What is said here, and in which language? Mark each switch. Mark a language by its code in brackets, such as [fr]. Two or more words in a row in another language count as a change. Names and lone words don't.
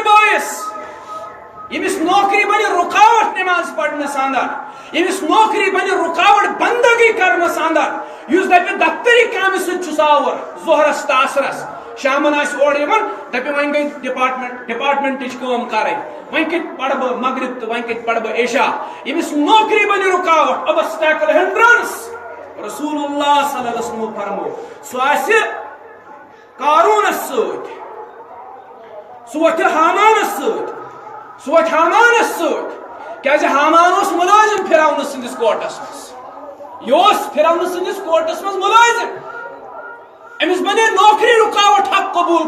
[ks] باعث یمس نوکری بنی رکاوٹ نماز پڑھنس اندر یمس نوکری بنی رکاوٹ بندگی کرنس اندر یس دپہ دفتری کامہ سۭتۍ چھُس آور ظہرس تہ عصرس شامن آس اور دپہ ون گئی ڈپارٹمنٹچ کٲم کرٕنۍ ون کتہ پڑھ بہ مغرب تو ون کتہ پڑھ بہ عشاء یمس نوکری بنی رکاوٹ [en] obstacle hindrance [ar] رسول اللہ صلی اللہ علیہ وسلم [ks] فرمو سہ آسہ قارونس سۭتۍ سہ وتھِ حامانس سۭتۍ سہ وتھِ حامانس سۭتۍ کیازِ حامان اوس ملٲزم فرعون سٕنٛدِس کوٹس مز یہ فرعون سٕنٛدِس کوٹس مز ملٲزم امس بنے نوکری رکاوٹ حق قبول